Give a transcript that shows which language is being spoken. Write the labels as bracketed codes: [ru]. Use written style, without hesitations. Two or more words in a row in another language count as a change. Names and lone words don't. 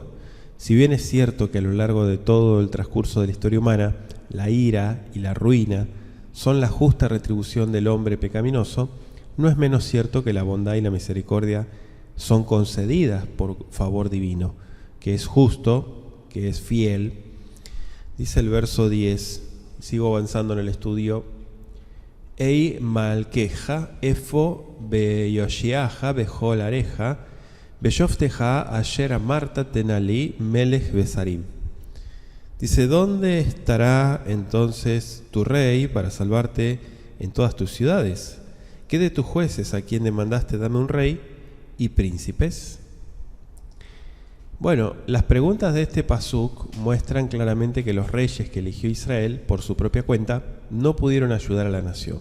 [es] Si bien es cierto que a lo largo de todo el transcurso de la historia humana, la ira y la ruina son la justa retribución del hombre pecaminoso, no es menos cierto que la bondad y la misericordia son concedidas por favor divino, que es justo, que es fiel. Dice el verso 10, sigo avanzando en el estudio: [he] אהי מלכך אפוא ויושיעך בכל עריך ושפטיך אשר אמרת תנה לי מלך ושרים. [es] Dice, ¿dónde estará entonces tu rey para salvarte en todas tus ciudades? ¿Qué de tus jueces a quien demandaste dame un rey y príncipes? Bueno, las preguntas de este pasuk muestran claramente que los reyes que eligió Israel por su propia cuenta no pudieron ayudar a la nación.